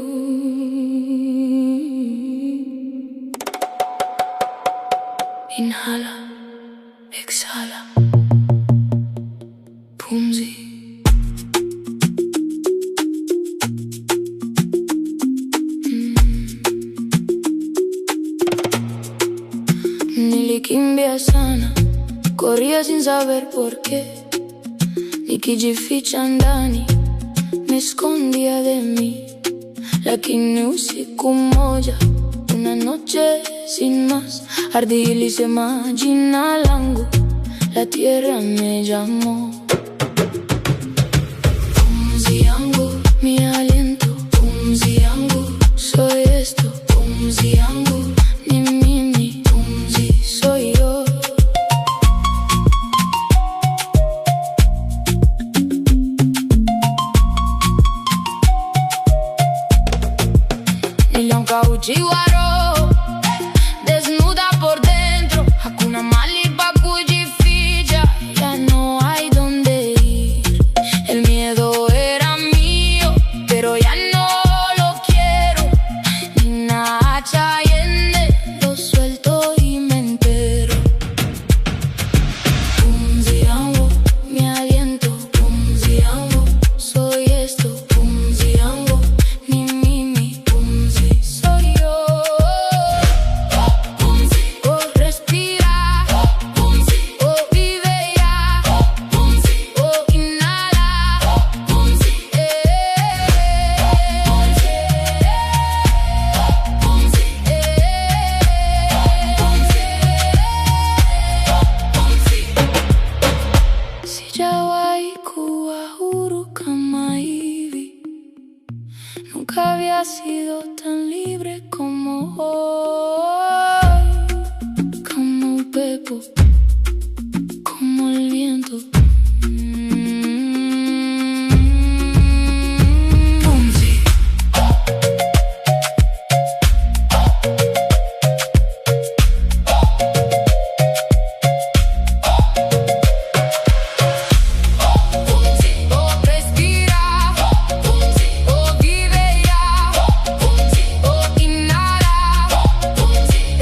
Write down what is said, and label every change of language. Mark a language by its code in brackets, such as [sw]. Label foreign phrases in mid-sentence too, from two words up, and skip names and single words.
[sw] Inhala, exhala, pumzi. Nilikimbia sana, [es] corría sin saber por qué. [sw] Nikijificha ndani, [es] me escondía de mí. [sw] Lakini usiku mmoja, [es] una noche sin más, ardí y [sw] lisema jina langu, [es] la tierra me llamó. [sw] Pumzi yangu, [es] mi aliento, [sw] pumzi yangu, [es] soy esto, [sw] pumzi yangu, ni mimi, pumzi [es] soy yo. Nilianguka desnuda por dentro, [sw] hakuna mali pa kujificha, [es] ya no hay donde ir. El miedo era mío, pero ya no lo quiero. Ni Nacha Allende, lo suelto y me entero. [sw] Pumzi yangu, [es] mi aliento, [sw] pumzi yangu, [es] soy esto, [sw] pumzi yangu, ni mimi, pumzi [es] soy yo. Pumzi, oh respira, pumzi, oh vive ya, pumzi, oh inhala, pumzi, [sw] pumzi, sijawahi kuwa huru kama hivi, [es] nunca había sido tan libre como hoy, como un pepo, como el viento. [sw] Pumzi. [es] Pumzi, oh respira, pumzi, oh vive ya, pumzi, oh inhala, pumzi,